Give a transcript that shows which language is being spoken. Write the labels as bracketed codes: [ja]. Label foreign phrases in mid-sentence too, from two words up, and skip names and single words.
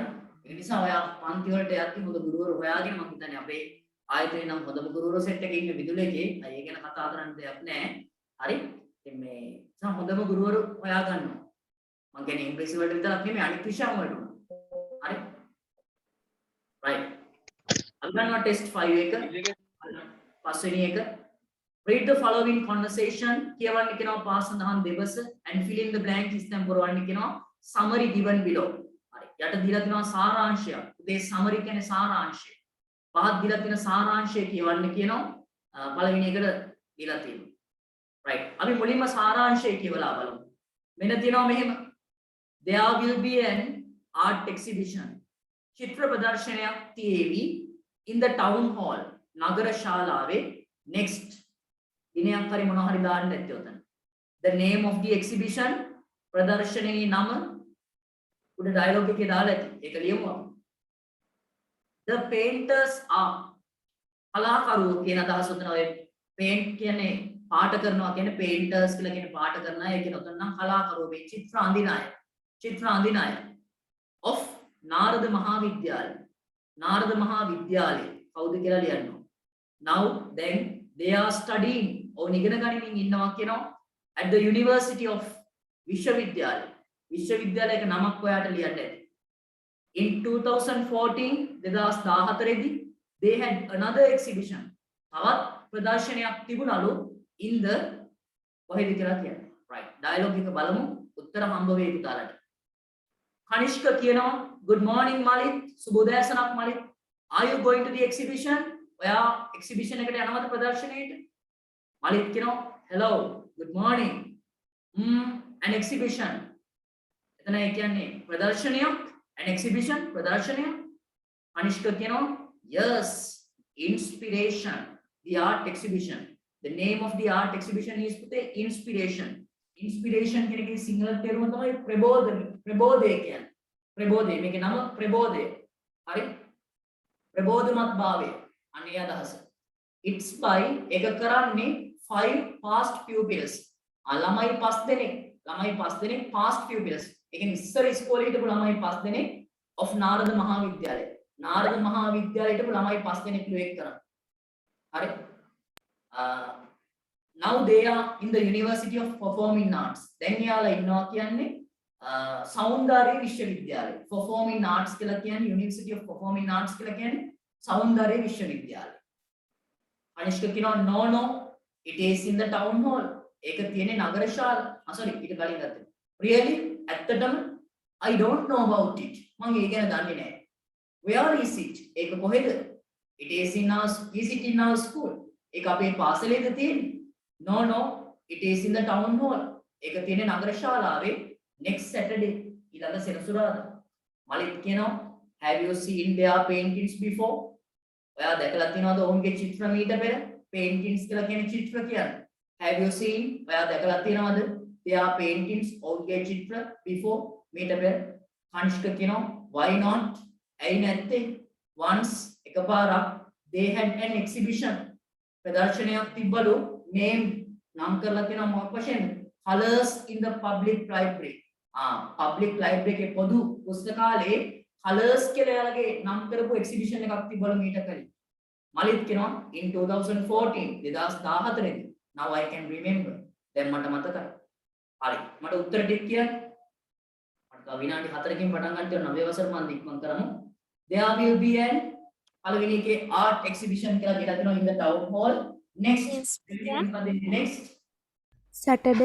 [si] ඒ නිසා ඔයා පන්ති වලට යද්දි මොකද ගුරුවරු හොයාගෙන මම හිතන්නේ අපේ ආයතනයේ නම් හොඳම ගුරුවරු සෙට් එකේ ඉන්න විදුලේකේ අය ගැන කතා කරන්න දෙයක් නැහැ. හරි? ඉතින් මේ සම හොඳම ගුරුවරු හොයා ගන්නවා. මම කියන්නේ ඉංග්‍රීසි වලට විතරක් නෙමෙයි අනිත් විෂයන් වලට. හරි? right. අපි ගන්නවා ටෙස්ට් 5 එක. පස්වෙනි එක. [en] Read the following conversation. [si] කියවන්න කියනවා පාස් සඳහන් දෙබස [en] and fill in the blank [si] ඉස්තම් පුරවන්න කියනවා [en] summary given below. [si] හරි. යට දීලා තියෙනවා සාරාංශය. උදේ summary කියන්නේ සාරාංශය. පහත් දීලා තියෙන සාරාංශය කියවන්න කියනවා පළවෙනි එකට දීලා තියෙනවා. right. අපි මුලින්ම සාරාංශය කියවලා බලමු. මෙන්න තියෙනවා මෙහෙම. [en] There will be an art exhibition. [si] චිත්‍ර ප්‍රදර්ශනයක් තියේවි [en] in the town hall. [si] නගර ශාලාවේ next දිනයක් හරි මොනවා හරි දාන්න ඇත්තේ උතන. [en] The name of the exhibition [si] ප්‍රදර්ශනයේ නම උඩ ඩයලොග් එකේ දාලා ඇති. ඒක ලියමු අපි. [en] The painters are [si] කලාකරුවෝ කියන අදහස උතන ඔය paint කියන්නේ පාට කරනවා කියන්නේ painters කියලා කියන පාට කරන අය කියන උතන නම් කලාකරුවෝ මේ චිත්‍ර අඳින අය of නාරද මහාවිද්‍යාලය. නාරද මහාවිද්‍යාලය කවුද කියලා ලියන්න. [en] Now then they are studying [si] ඕන ඉගෙන ගනිමින් ඉන්නවා කියනවා [en] at the University of විශ්වවිද්‍යාලය. [si] විශ්වවිද්‍යාලයක නමක් ඔයාට ලියන්න ඇති. [en] In 2014 2014 they had another exhibition. [si] තවත් ප්‍රදර්ශනයක් තිබුණලු [en] in the [si] කොහෙද කියලා කියන්නේ. right. dialogue එක බලමු. උත්තර හම්බ වෙයි පුතාලට. කනිෂ්ක කියනවා [en] good morning [si] මලිත්. සුබ උදෑසනක් මලිත්. [en] Are you going to the exhibition? [si] ඔයා exhibition එකට යනවද ප්‍රදර්ශනයට? මලිත් කියනවා [en] hello good morning. an exhibition. [si] එතන ඒ කියන්නේ ප්‍රදර්ශනයක් [en] an exhibition [si] ප්‍රදර්ශනයක්. කනිෂ්ක කියනවා [en] yes inspiration the art exhibition. The name of the art exhibition is the inspiration. [si] Inspiration කියන එකේ සිංහල තේරුම තමයි ප්‍රබෝධය කියන්නේ. ප්‍රබෝධය මේකේ නම ප්‍රබෝධය. හරි? ප්‍රබෝධමත් භාවය. අනේ අදහස. [en] It's by [si] එක කරන්නේ [en] 5 past pupils. [si] ළමයි 5 දෙනෙක් [en] past pupils. [si] ඒ කියන්නේ ඉස්සර ඉස්කෝලේ හිටපු ළමයි 5 දෙනෙක් of නාරද මහාවිද්‍යාලය. නාරද මහාවිද්‍යාලයට හිටපු ළමයි 5 දෙනෙක් ලුවෙක් කරා. හරි? [en] Now they are in the University of Performing Arts. [si] දැන් යාලා ඉන්නවා කියන්නේ සෞන්දර්ය විශ්වවිද්‍යාලය. Performing Arts කියලා කියන්නේ University of Performing Arts කියලා කියන්නේ සෞන්දර්ය විශ්වවිද්‍යාලය. අනිෂ්ක කියනවා [en] no it is in the town hall. [si] ඒක තියෙන්නේ නගර ශාලා. sorry ඊට කලින් ගත්තේ. [en] Really? ඇත්තටම I don't know about it. [si] මම ඒක ගැන දන්නේ නැහැ. [en] Where is it? [si] ඒක කොහෙද? [en] It is in our school. [si] ඒක අපේ පාසලේද තියෙන්නේ? [en] No it is in the town hall. [si] ඒක තියෙන්නේ නගර ශාලාවේ [en] next Saturday [si] ඊළඟ සෙනසුරාදා. මලිත් කියනවා [en] have you seen their paintings before? [si] ඔයා දැකලා තියෙනවද ඔවුන්ගේ චිත්‍ර මීට පෙර? paintings කියලා කියන්නේ චිත්‍ර කියන්නේ. [en] have you seen? [si] ඔයා දැකලා තියෙනවද [en] their paintings [si] ඔවුන්ගේ චිත්‍ර before මීට පෙර? කනිෂ්ක කියනවා why not? ඇයි නැත්තේ? once එකපාරක් [en] they had an exhibition [si] ප්‍රදර්ශනයක් තිබ්බලු named නම් කරලා තියෙනවා මොකක් වශයෙන්ද? [en] colors in the public library. public library [si] එකේ පොදු පුස්තකාලයේ colors කියලා එයාලගේ නම් කරපු exhibition එකක් තිබවල මීට කලින්. මලිත් කියනවා in 2014 2014 දී. [en] Now I can remember. [si] දැන් මට මතකයි. හරි. මට උත්තර ටික කියන්න. මට තව විනාඩි 4කින් පටන් ගන්න තියෙනවා 9 වසර මම ඉක්මන් කරමු. [en] There will be an [si] පළවෙනි එකේ [en] art exhibition [si] කියලා කියලා තියෙනවා [en] in the town hall. Next Saturday.